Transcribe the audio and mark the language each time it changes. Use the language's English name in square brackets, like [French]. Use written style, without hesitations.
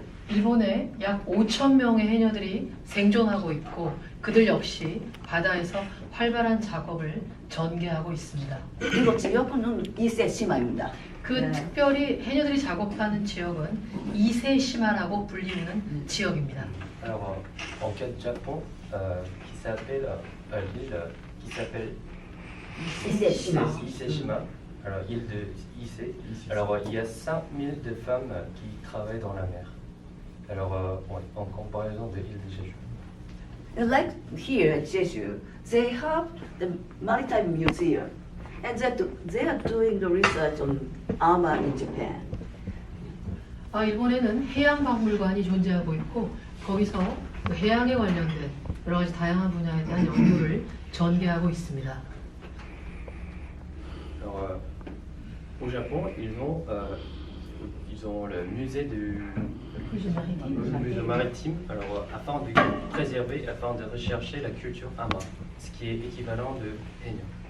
[Korean] 일본에 약 5천 명의 해녀들이 생존하고 있고 그들 역시 바다에서 활발한 작업을 전개하고 있습니다. 이거 지역은 Ise Shima입니다. 그 특별히 해녀들이 작업하는 지역은 이세시마라고 불리는 지역입니다. [French] Alors, en cas de Japon, qui s'appelle l'île qui s'appelle Ise-Shima, alors île de Ise. Alors, il y a 5000 de femmes qui travaillent dans la mer. Alors, en comparaison de l'île de Jeju. [English] And like here at Jeju, they have the Maritime Museum, and they are doing the research on armor in Japan. [Korean] 일본에는 해양박물관이 존재하고 있고 거기서 그 해양에 관련된 여러 가지 다양한 분야에 대한 연구를 전개하고 있습니다. [French] Alors, au Japon, ils ont le musée musée maritime, alors afin de préserver, afin de rechercher la culture Ama, ce qui est équivalent de Haenyeo.